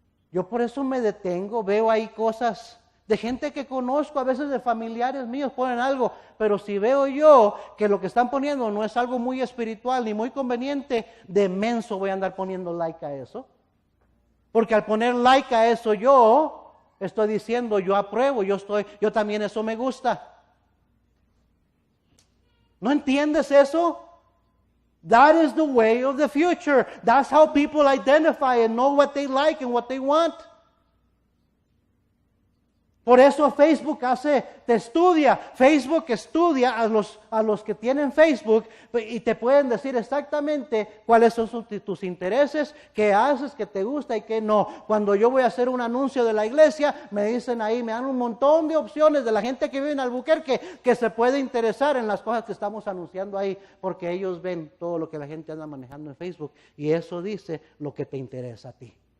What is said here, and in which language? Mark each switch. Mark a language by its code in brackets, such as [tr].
[es] Yo por eso me detengo, veo ahí cosas de gente que conozco, a veces de familiares míos ponen algo, pero si veo yo que lo que están poniendo no es algo muy espiritual ni muy conveniente, de menso voy a andar poniendo like a eso. Porque al poner like a eso yo estoy diciendo, yo apruebo, yo también eso me gusta. ¿No entiendes eso? [en] That is the way of the future. That's how people identify and know what they like and what they want. [es] Por eso Facebook te estudia. Facebook estudia a los que tienen Facebook y te pueden decir exactamente cuáles son tus intereses, qué haces, qué te gusta y qué no. Cuando yo voy a hacer un anuncio de la iglesia, me dicen ahí, me dan un montón de opciones de la gente que vive en Albuquerque que se puede interesar en las cosas que estamos anunciando ahí, porque ellos ven todo lo que la gente anda manejando en Facebook y eso dice lo que te interesa a ti.